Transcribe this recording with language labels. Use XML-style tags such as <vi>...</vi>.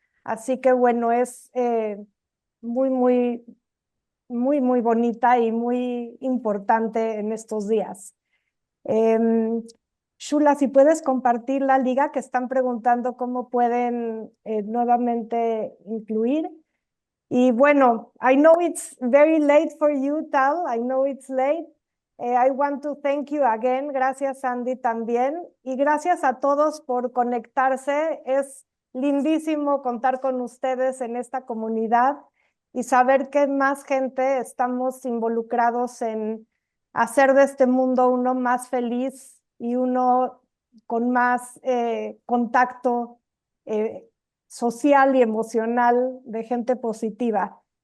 <es>Así que bueno, es muy, muy, muy, muy bonita y muy importante en estos días. Shula, si puedes compartir la liga, que están preguntando cómo pueden nuevamente incluir. Y bueno,</es> <en>I know it's very late for you, Tal. I know it's late. I want to thank you again.</en> <es>Gracias, Andy, también. Y gracias a todos por conectarse. Es lindísimo contar con ustedes en esta comunidad y saber que más gente estamos involucrados en hacer de este mundo uno más feliz y uno con más contacto social y emocional de gente positiva.</es>